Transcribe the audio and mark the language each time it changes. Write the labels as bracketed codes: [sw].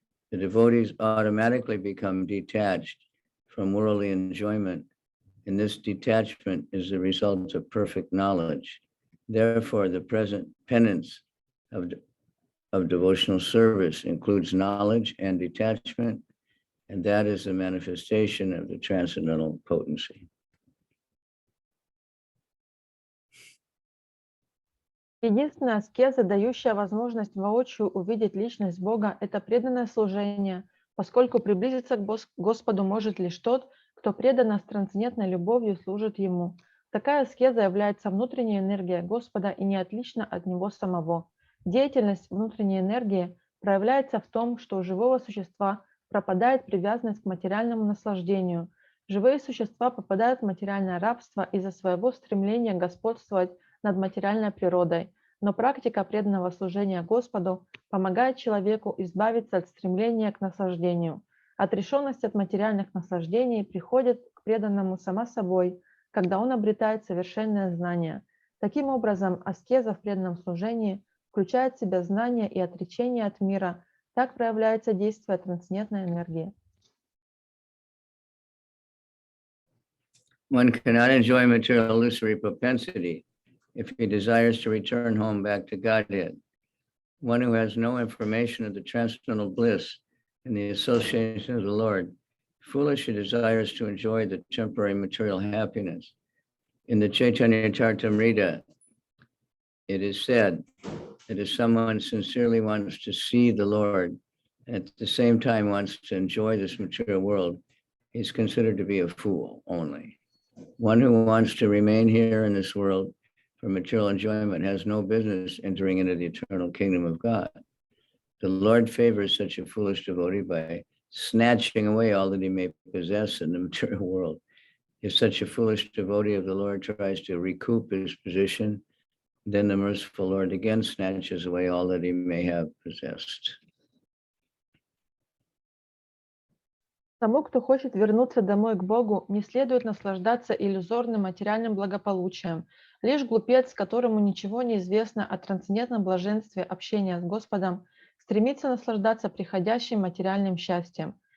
[en] The devotees automatically become detached from worldly enjoyment, and this detachment is the result of perfect knowledge. Therefore, the present penance of devotional service includes knowledge and detachment, and that is the manifestation of the transcendental potency. [ru] Единственная аскеза, дающая возможность воочию увидеть личность Бога, это преданное служение, поскольку приблизиться к Господу может лишь тот, кто преданно с трансцендентной любовью служит Ему. Такая аскеза является внутренней энергией Господа и не отлична от Него самого. Деятельность внутренней энергии проявляется в том, что у живого существа пропадает привязанность к материальному наслаждению. Живые существа попадают в материальное рабство из-за своего стремления господствовать над материальной природой. Но практика преданного служения Господу помогает человеку избавиться от стремления к наслаждению. Отрешенность от материальных наслаждений приходит к преданному сама собой, когда он обретает совершенное знание. Таким образом, аскеза в преданном служении включает в себя знание и отречение от мира. Так проявляется действие трансцендентной энергии. [en] One cannot enjoy material illusory propensity if he desires to return home back to Godhead. One who has no information of the transcendental bliss and the association of the Lord foolishly desires to enjoy the temporary material happiness. In the Chaitanya Charitamrita, it is said that if someone sincerely wants to see the Lord and at the same time wants to enjoy this material world, he's considered to be a fool only. One who wants to remain here in this world for material enjoyment has no business entering into the eternal kingdom of God. The Lord favors such a foolish devotee by snatching away all that he may possess in the material world. If such a foolish devotee of the Lord tries to recoup his position, then the merciful Lord again snatches away all that he may have possessed. [ru] Тому, кто хочет вернуться домой к Богу, не следует наслаждаться иллюзорным материальным благополучием. Лишь глупец, которому ничего не известно о трансцендентном блаженстве общения с Господом, стремится наслаждаться приходящим материальным счастьем.